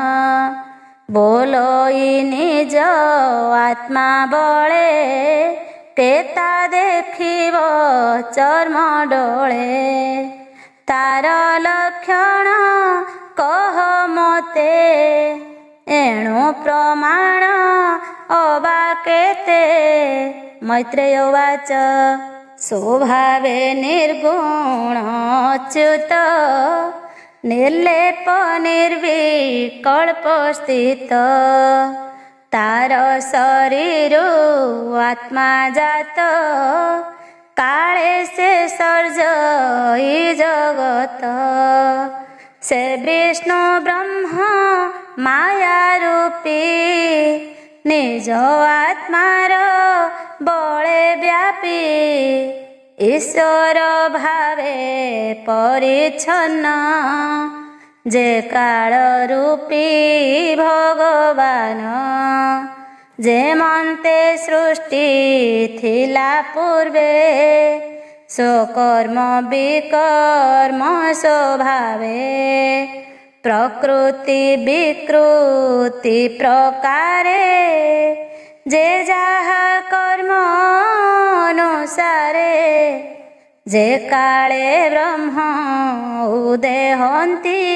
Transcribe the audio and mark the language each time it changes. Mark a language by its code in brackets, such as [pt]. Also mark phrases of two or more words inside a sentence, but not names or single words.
[or] ବୋଲଇ ନିଜ ଆତ୍ମା ବଳେ କେତା ଦେଖିବ ଚର୍ମ ଡୋଳେ ତାର ଲକ୍ଷଣ କହ ମତେ ଏଣୁ ପ୍ରମାଣ ଅବା କେତେ। ମୈତ୍ରେୟ ଉବାଚ ସ୍ୱଭାବେ ନିର୍ଗୁଣ ଅଚ୍ୟୁତ ନିର୍ଲେପ ନିର୍ବିକଳ୍ପ ସ୍ଥିତ ତାର ଶରୀର ଆତ୍ମା ଜାତ କାଳେ ସେ ସର୍ଜଇ ଜଗତ ସେ ବିଷ୍ଣୁ ବ୍ରହ୍ମ ମାୟା ରୂପୀ ନିଜ ଆତ୍ମାର ବଳେ ବ୍ୟାପି ଈଶ୍ୱର ଭାବେ ପରିଚ୍ଛନ୍ନ ଯେ କାଳ ରୂପୀ ଭଗବାନ ଯେ ମନ୍ତେ ସୃଷ୍ଟି ଥିଲା ପୂର୍ବେ ସ୍ୱକର୍ମ ବିକର୍ମ ସ୍ୱଭାବେ ପ୍ରକୃତି ବିକୃତି ପ୍ରକାରେ ଯେ ଯାହା କର୍ମ ଅନୁସାରେ ଯେ କାଳେ ବ୍ରହ୍ମ ଉଦୟ ହନ୍ତି